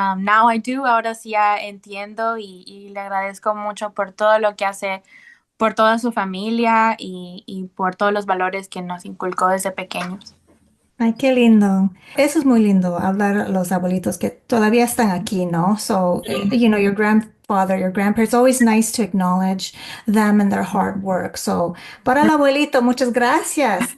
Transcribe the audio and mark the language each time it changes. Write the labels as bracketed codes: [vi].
[en] Now I do, [es] ahora sí ya entiendo y le agradezco mucho por todo lo que hace por toda su familia y por todos los valores que nos inculcó desde pequeños. Ay, qué lindo. Eso es muy lindo, hablar a los abuelitos que todavía están aquí, ¿no? [en] So, your grandfather, your grandparents, it's always nice to acknowledge them and their hard work. [es] So, para el abuelito, muchas gracias.